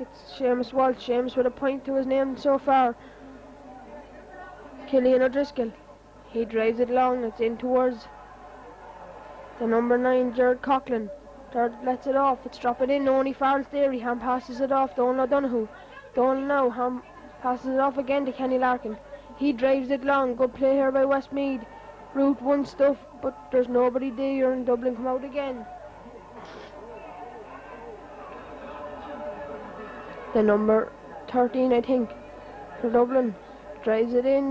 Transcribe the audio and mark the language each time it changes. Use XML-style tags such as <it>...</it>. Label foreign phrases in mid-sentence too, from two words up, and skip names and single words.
<en>It's Seamus Walsh. Seamus with a point to his name so far. Killian O'Driscoll. He drives it long. It's in towards the number 9, Jared Coughlin. Jared lets it off. It's dropping in. Only Farrell's there. He hand passes it off. Donal O'Donoghue. Donal now hand passes it off again to Kenny Larkin. He drives it long. Good play here by Westmeath. Route 1 stuff, but there's nobody there, and Dublin come out again. The number 13, I think, for Dublin, drives it in.</en>